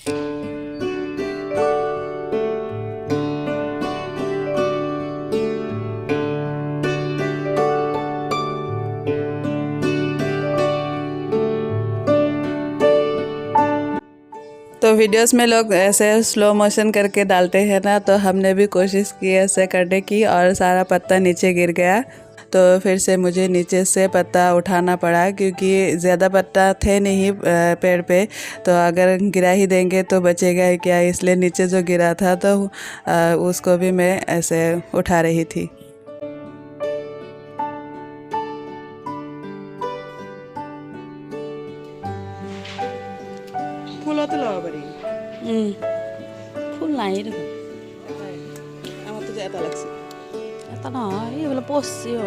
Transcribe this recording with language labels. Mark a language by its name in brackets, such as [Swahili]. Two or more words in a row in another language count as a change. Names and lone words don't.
[Hindi] तो वीडियोस में लोग ऐसे स्लो मोशन करके डालते हैं ना, तो हमने भी कोशिश की ऐसे करने की, और सारा पत्ता नीचे गिर गया। तो फिर से मुझे नीचे से पत्ता उठाना पड़ा, क्योंकि ज़्यादा पत्ता थे नहीं पेड़ पे, तो अगर गिरा ही देंगे तो बचेगा ही क्या, इसलिए नीचे जो गिरा था तो उसको भी मैं ऐसे उठा रही थी। [Assamese] ফুলও তো লগাব পারি। ফুল নাই দেখোন, [Bangla] আমার তো যে এটা লাগছে, [Assamese] এটা নহয় এইবিলাক পচিও